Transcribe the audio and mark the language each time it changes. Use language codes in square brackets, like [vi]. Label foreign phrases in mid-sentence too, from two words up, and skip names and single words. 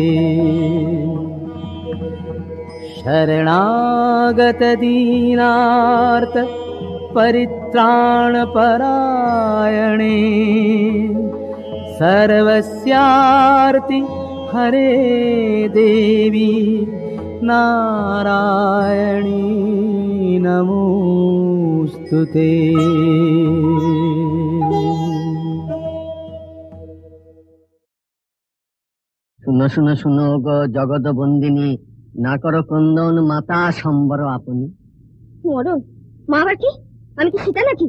[sa] शरणागत दीनार्त परित्राणपरायणे, सर्वस्यार्ति हरे देवी नारायणी नमोऽस्तुते। [bn] শুনো শুনো শুনো গো জগৎ বন্দিনী, না করো ক্রন্দন মাতা সম্বর আপনি। মরণ মা আবার কি? আমি কি সীতা নাকি?